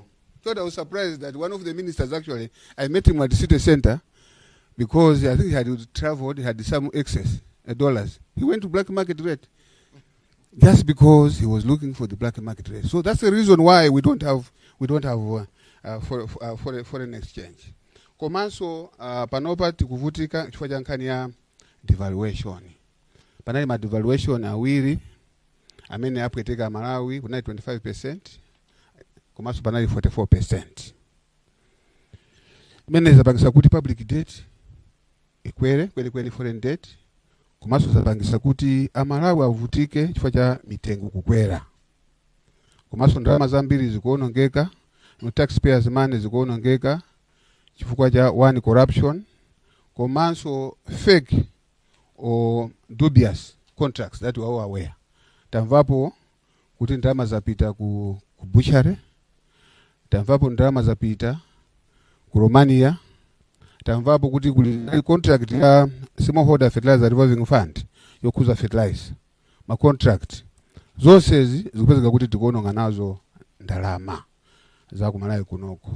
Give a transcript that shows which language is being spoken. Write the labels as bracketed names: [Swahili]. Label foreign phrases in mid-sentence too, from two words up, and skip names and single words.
[English] So I was surprised that one of the ministers actually, I met him at the city center because I think he had traveled, he had some excess dollars. He went to black market rate just because he was looking for the black market rate. So that's the reason why we don't have foreign exchange. [Nyanja] Komanso panopa tikuvutika chifukwa cha nkhani ya devaluation. Panali ma devaluation awiri amene apweteka Malawi kunali 25%. Komanso panali 44%. Imene zapangisa kuti [English] public debt [Nyanja] ikwere kweli [English] foreign debt. [Nyanja] Komanso zapangisa kuti Malawi avutike chifukwa cha mitengo kukwera. Komanso ndalama zambiri zikuonongeka, [English] no taxpayers money [Nyanja] zikuonongeka chifukwa cha [English] one corruption, [Nyanja] komanso [English] fake or dubious contracts that we are aware. [Nyanja] Tamvapo kuti ndalama zapita ku butchery, tamvapo ndalama zapita ku Romania, tamvapo kuti kuli contract ya [English] smallholder fertilizer revolving fund [Nyanja] yokuza fertilizer. Ma contract zonsezi zikupezeka kuti tikuononga nazo ndalama za ku Malawi kunoko.